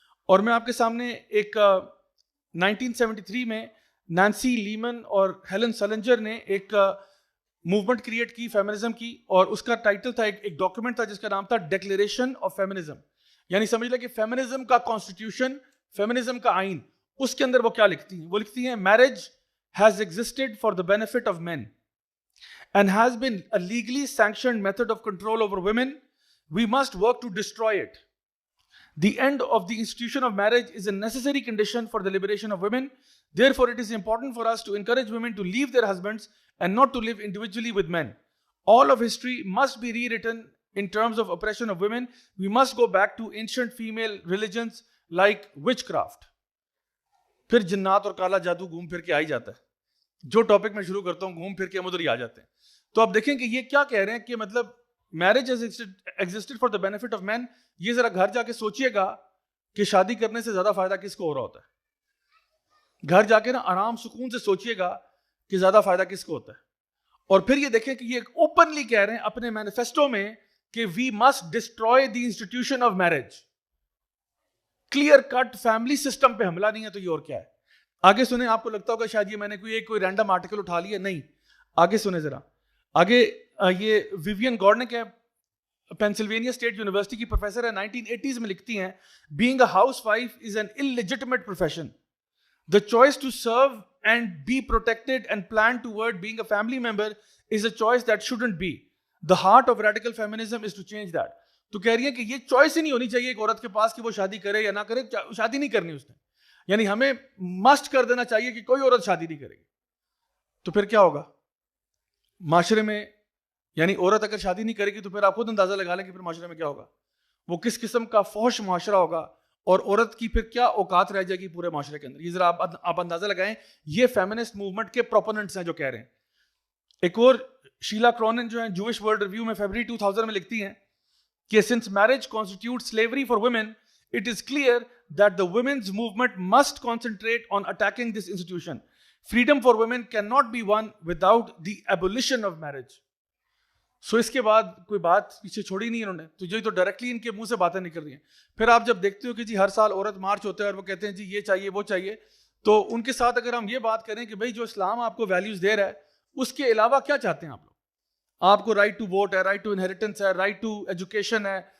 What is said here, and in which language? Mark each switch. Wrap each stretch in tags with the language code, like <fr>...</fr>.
<ur>اور میں آپ کے سامنے ایک 1973 میں نانسی لیمن اور ہیلن سلنجر نے ایک موومنٹ کریٹ کی فیمنزم کی, اور اس کا ٹائٹل تھا, ایک ڈاکیومنٹ تھا جس کا نام تھا ڈیکلیریشن آف فیمنزم. یعنی سمجھ لیں کہ فیمنزم کا کانسٹیٹیوشن, فیمنزم کا آئین, اس کے اندر وہ کیا لکھتی ہیں. وہ لکھتی ہیں</ur> <en>Marriage has existed for the benefit of men and has been a legally sanctioned method of control over women. We must work to destroy it. The end of the institution of marriage is a necessary condition for the liberation of women. Therefore, it is important for us to encourage women to leave their husbands and not to live individually with men. All of history must be rewritten in terms of oppression of women. We must go back to ancient female religions like witchcraft.</en> <ur>پھر جنات اور کالا جادو گھوم پھر کے آ ہی جاتا ہے. جو ٹاپک میں شروع کرتا ہوں گھوم پھر کے ہم ادھر ہی آ جاتے ہیں. تو آپ دیکھیں کہ یہ کیا کہہ رہے ہیں کہ مطلب marriage</ur> <en>has existed for the benefit of men.</en> <ur>یہ ذرا گھر جا کے سوچئے گا کہ شادی کرنے سے زیادہ فائدہ کس کو ہو رہا ہوتا ہے. گھر جا کے نا آرام سکون سے سوچئے گا کہ زیادہ فائدہ کس کو ہوتا ہے. اور پھر یہ دیکھیں کہ یہ اوپنلی کہہ رہے ہیں اپنے مینیفیسٹو میں کہ</ur> <en>we must destroy the institution of marriage.</en> <ur>Clear cut family system پہ حملہ نہیں ہے تو یہ اور کیا ہے. آگے سنیں. آپ کو لگتا ہوگا شاید یہ میں نے کوئی رینڈم آرٹیکل اٹھا لیا. نہیں, آگے سنیں ذرا. آگے یہ ویوین گارڈنک ہے, پینسلوینیا اسٹیٹ یونیورسٹی کی پروفیسر ہے, 1980s میں لکھتی ہیں</ur> <en>being a housewife is an illegitimate profession. The choice to serve and be protected and plan toward being a family member is a choice that shouldn't be. The heart of radical feminism is to change that.</en> <ur>تو کہہ رہی ہے کہ یہ choice ہی نہیں ہونی چاہیے ایک عورت کے پاس کہ وہ شادی کرے یا نہ کرے. شادی نہیں کرنی اس نے, یعنی ہمیں مسٹ کر دینا چاہیے کہ کوئی عورت شادی نہیں کرے گی. تو پھر کیا ہوگا معاشرے میں؟ یعنی عورت اگر شادی نہیں کرے گی تو پھر آپ خود اندازہ لگا لیں کہ پھر معاشرے میں کیا ہوگا. وہ کس قسم کا فحش معاشرہ ہوگا, اور عورت کی پھر کیا اوقات رہ جائے گی پورے معاشرے کے اندر. یہ ذرا آپ اندازہ لگائیں. یہ فیمنسٹ موومنٹ کے پروپوننٹس ہیں جو کہہ رہے ہیں. ایک اور شیلا کرونن جو ہیں جوئش ورلڈ ریویو میں فیبرری 2000 میں لکھتی ہیں کہ</ur> <en>since marriage constitutes slavery for women, it is clear that the women's movement must concentrate on attacking this institution. Freedom for women cannot be won without the abolition of marriage.</en> <ur>سو اس کے بعد کوئی بات پیچھے چھوڑی نہیں انہوں نے. تو جو تو ڈائریکٹلی ان کے منہ سے باتیں نکل رہی ہیں. پھر آپ جب دیکھتے ہو کہ جی ہر سال عورت مارچ ہوتا ہے اور وہ کہتے ہیں جی یہ چاہیے وہ چاہیے, تو ان کے ساتھ اگر ہم یہ بات کریں کہ بھائی جو اسلام آپ کو ویلیوز دے رہا ہے اس کے علاوہ کیا چاہتے ہیں آپ لوگ؟ آپ کو رائٹ ٹو ووٹ ہے, رائٹ ٹو انہیریٹنس ہے, رائٹ ٹو ایجوکیشن ہے.</ur>